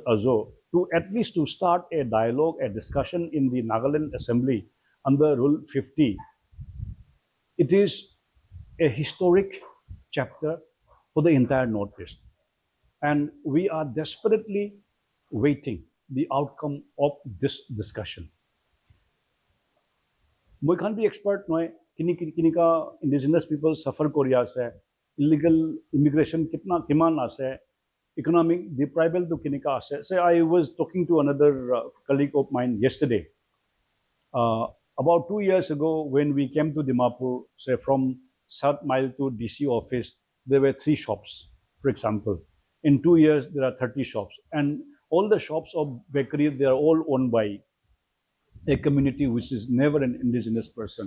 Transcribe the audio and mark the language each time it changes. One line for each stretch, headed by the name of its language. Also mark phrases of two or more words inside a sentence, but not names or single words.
English: Azo to at least to start a dialogue, a discussion in the Nagaland Assembly under Rule 50, it is a historic chapter for the entire Northeast. And we are desperately waiting the outcome of this discussion.
Naga Pidgin: Moi
English: can't be expert
Naga Pidgin: noy kini ka
English: indigenous people suffer
Naga Pidgin: korea se
English: illegal immigration
Naga Pidgin: kitna kiman ase
English: economic deprival
Naga Pidgin: to kini ka ase.
English: Say I was talking to another colleague of mine yesterday. About 2 years ago, when we came to Dimapur, say from South Mile to DC office, there were 3 shops, for example. In 2 years, there are 30 shops. And all the shops of bakery, they are all owned by a community which is never an indigenous person.